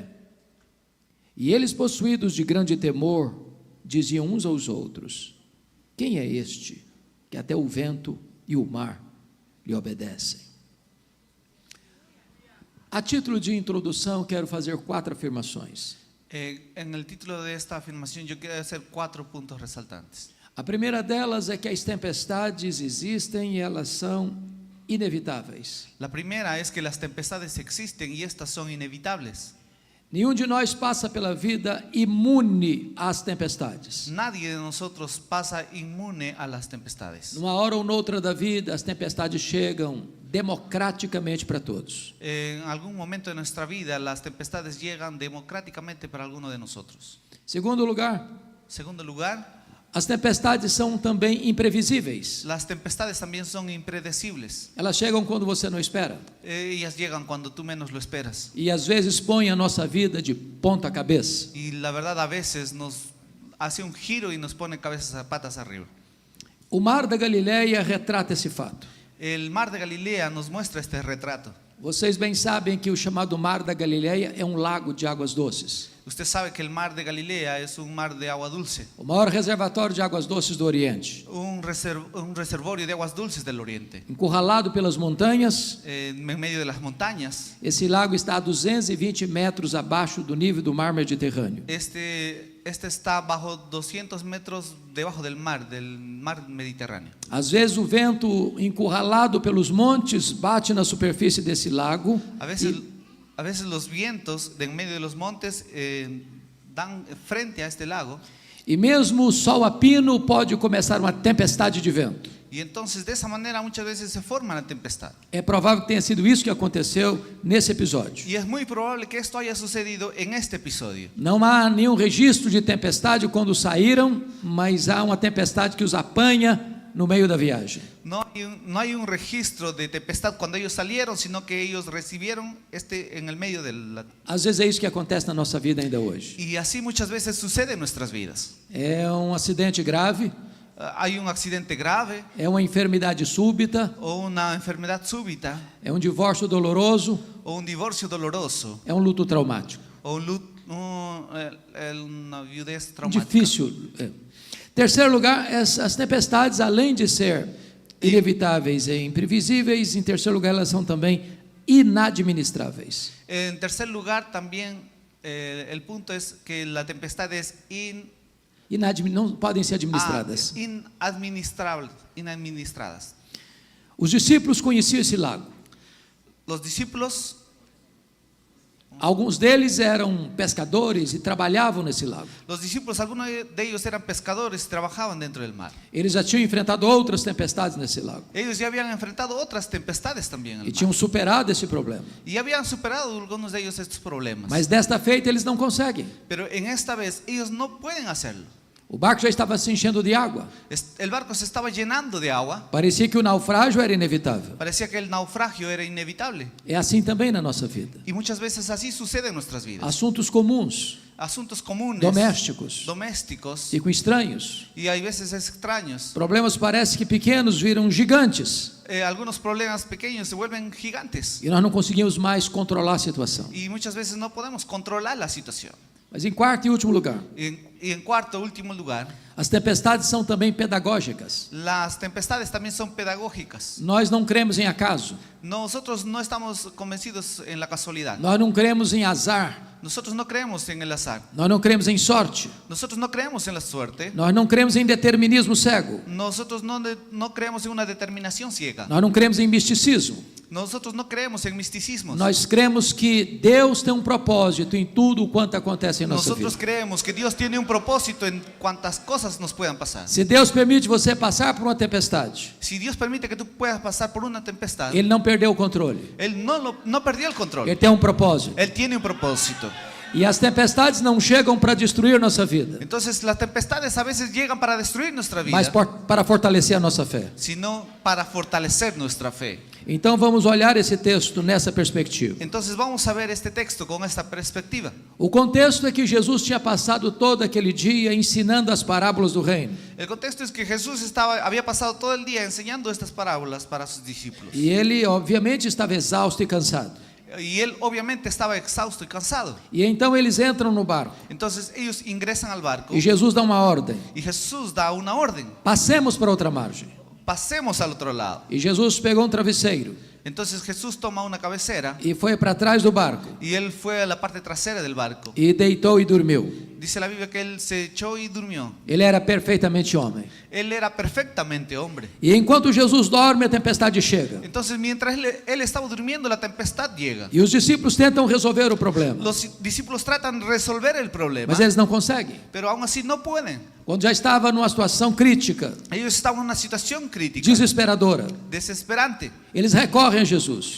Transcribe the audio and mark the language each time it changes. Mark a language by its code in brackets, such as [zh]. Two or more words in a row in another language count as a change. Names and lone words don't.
[pt] E eles, possuídos de grande temor, diziam uns aos outros: quem é este que até o vento e o mar lhe obedecem? A título de introdução, quero fazer 4 afirmações. [es] En el título de esta afirmación yo quiero hacer 4 puntos resaltantes. [pt] A primeira delas é que as tempestades existem e elas são inevitáveis. [es] La primera es que las tempestades existen y estas son inevitables. [pt] Nenhum de nós passa pela vida imune às tempestades. [es] Nadie de nosotros pasa inmune a las tempestades. [pt] Numa hora ou noutra da vida, as tempestades chegam democraticamente para todos. [es] En algún momento de nuestra vida las tempestades llegan democráticamente para alguno de nosotros. [pt] Segundo lugar, as tempestades são também imprevisíveis. [es] las tempestades también son impredecibles. [pt] Elas chegam quando você não espera. [es] Ellas llegan cuando tú menos lo esperas. [pt] E às vezes põem a nossa vida de ponta cabeça. [es] Y la verdad a veces nos hace un giro y nos pone cabezas patas arriba. [pt] O mar da Galileia retrata esse fato. [es] El mar de Galilea nos muestra este retrato. [pt] Vocês bem sabem que o chamado mar da Galileia é um lago de águas doces. [es] Usted sabe que el mar de Galilea es un mar de agua dulce. [pt] O maior reservatório de águas doces do Oriente. [es] Un reservorio de aguas dulces del Oriente. [pt] Encurralado pelas montanhas, [es] En medio de las montañas. [pt] esse lago está a 220 metros abaixo do nível do mar Mediterrâneo. [es] Este está bajo 200 metros debajo del mar Mediterráneo. [pt] Às vezes o vento, encurralado pelos montes, bate na superfície desse lago. [es] A veces los vientos de en medio de los montes dan frente a este lago. [pt] E mesmo o sol a pino pode começar uma tempestade de vento. [es] Y entonces de esa manera muchas veces se forma la tempestad. [pt] É provável que tenha sido isso que aconteceu nesse episódio. [es] Y es muy probable que esto haya sucedido en este episodio. [pt] Não há nenhum registro de tempestade quando saíram, mas há uma tempestade que os apanha no meio da viagem. [es] No hay un registro de tempestad cuando ellos salieron, sino que ellos recibieron en el medio de la... [pt] Às vezes é isso que acontece na nossa vida ainda hoje. [es] Y así muchas veces sucede en nuestras vidas. [pt] É um acidente grave, [es] Hay un accidente grave [pt] é uma enfermidade súbita, [es] o una enfermedad súbita [pt] é um divórcio doloroso, [es] o un divorcio doloroso [pt] é um luto traumático. [es] o una viudez traumática. [pt] Difícil. Terceiro lugar, as tempestades, além de ser inevitáveis e imprevisíveis, em terceiro lugar, elas são também inadministráveis. [es] En tercer lugar, también el punto es que la tempestad es [pt] Não podem ser administradas. [es] inadministradas. [pt] Os discípulos conheciam esse lago. [es] Los discípulos, [pt] Alguns deles eram pescadores e trabalhavam nesse lago. [es] algunos de ellos eran pescadores y trabajaban dentro del mar. [pt] Eles já tinham enfrentado outras tempestades nesse lago. [es] Ellos ya habían enfrentado otras tempestades también en [pt] E [es] el [pt] tinham [es] mar. [pt] superado esse problema. [es] Y habían superado algunos de ellos estos problemas. [pt] Mas desta feita eles não conseguem. [es] Pero en esta vez ellos no pueden hacerlo. [pt] O barco já estava se enchendo de água. [es] El barco se estaba llenando de agua. [pt] Parecia que o naufrágio era inevitável. [es] Parecía que el naufragio era inevitable. [pt] É assim também na nossa vida. [es] Y muchas veces así sucede en nuestras vidas. [pt] Assuntos comuns, [es] Asuntos comunes, [pt] domésticos e com estranhos. [es] y hay veces extraños. [pt] Problemas parece que pequenos viram gigantes [es] Algunos problemas pequeños se vuelven gigantes. [pt] e nós não conseguimos mais controlar a situação. [es] Y muchas veces no podemos controlar la situación. [pt] Mas em quarto e último lugar, [es] Y en cuarto, último lugar, [pt] as tempestades são também pedagógicas. [es] las tempestades también son pedagógicas. [pt] Nós não cremos em acaso, [es] Nosotros no estamos convencidos en la casualidad. [pt] nós não cremos em azar, [es] Nosotros no creemos en el azar. [pt] nós não cremos em sorte, [es] Nosotros no creemos en la suerte. [pt] nós não cremos em determinismo cego, [es] Nosotros no creemos en una determinación ciega. [pt] nós não cremos em misticismo. [es] Nosotros no creemos en misticismos. [pt] Nós cremos que Deus tem um propósito em tudo quanto acontece em nossa [es] Nosotros [pt] vida. [es] creemos que Dios tiene un propósito en cuantas cosas nos puedan pasar. [pt] Se Deus permite você passar por uma tempestade, [es] Si Dios permite que tú puedas pasar por una tempestad, [pt] Ele não perdeu o controle. [es] Él no perdió el control. [pt] Ele tem um propósito. [es] Él tiene un propósito. [pt] E as tempestades não chegam para destruir nossa vida, [es] Entonces las tempestades a veces llegan para destruir nuestra vida, [pt] mas para fortalecer a nossa fé. [es] sino para fortalecer nuestra fe. [pt] Então vamos olhar esse texto nessa perspectiva. [es] Entonces vamos a ver este texto con esta perspectiva. [pt] O contexto é que Jesus tinha passado todo aquele dia ensinando as parábolas do reino. [es] El contexto es que Jesús había pasado todo el día enseñando estas parábolas para sus discípulos. [pt] E ele, obviamente, estava exausto e cansado. [es] Y él obviamente estaba exhausto y cansado. [pt] E então eles entram no barco. [es] Entonces ellos ingresan al barco [pt] E Jesus dá uma ordem: [es] y Jesús da una orden. [pt] passemos para outra margem. [es] Pasemos al otro lado. [pt] E Jesus pegou um travesseiro [es] Entonces Jesús toma una cabecera [pt] e foi para trás do barco [es] y él fue a la parte trasera del barco. [pt] e deitou e dormiu. [es] Dice la Biblia que él se echó y durmió. [pt] Ele era perfeitamente homem. [es] Él era perfectamente hombre. [pt] E enquanto Jesus dorme, a tempestade chega. [es] Entonces mientras él estaba durmiendo, la tempestad llega. [pt] E os discípulos tentam resolver o problema, [es] Los discípulos tratan de resolver el problema, [pt] mas eles não conseguem. [es] pero aún así no pueden. [pt] Quando já estava numa situação crítica, [es] Ellos estaban en una situación crítica, [pt] desesperadora, [es] desesperante. [pt] eles recorrem a Jesus